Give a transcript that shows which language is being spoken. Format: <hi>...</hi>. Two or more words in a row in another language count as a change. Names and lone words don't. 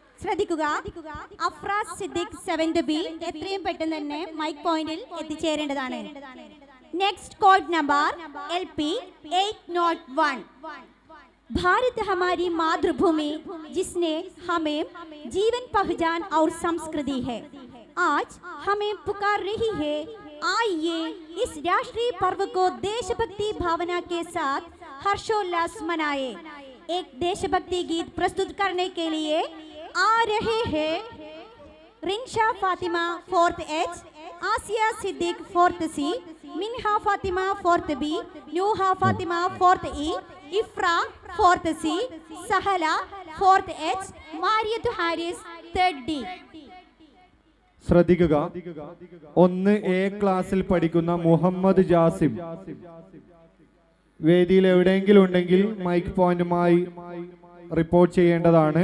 <ml>ശ്രദ്ധിക്കുക, അഫ്രാസ് സിദ്ദിഖ് 7th B എത്രയും പെട്ടെന്ന് തന്നെ മൈക്ക് പോയിന്റിൽ എത്തിച്ചേരേണ്ടതാണ്.</ml> <en>next code number LP 801.</en> <hi>भारत हमारी मातृभूमि जिसने हमें जीवन पहचान और संस्कृति है, आज हमें पुकार रही है, आइए इस राष्ट्रीय पर्व को देशभक्ति भावना के साथ हर्षोल्लास मनाए. एक देशभक्ति गीत प्रस्तुत करने के लिए आ रहे हैं रिंशा फातिमा 4th H, आसिया सिद्दीक 4th C, मिन्हा फातिमा 4th B, नूहा फातिमा 4th E, इफ्रा 4th C, सहला 4th H, മാരിയത്ത് ഹാരിസ് 3rd D.</hi> <ml>ശ്രദ്ധിക്കുക, 1A ക്ലാസ്സിൽ പഠിക്കുന്ന മുഹമ്മദ് ജാസിം വേദിയിൽ എവിടെയെങ്കിലും ഉണ്ടെങ്കിൽ മൈക്ക് പോയിന്റുമായി റിപ്പോർട്ട് ചെയ്യേണ്ടതാണ്.</ml>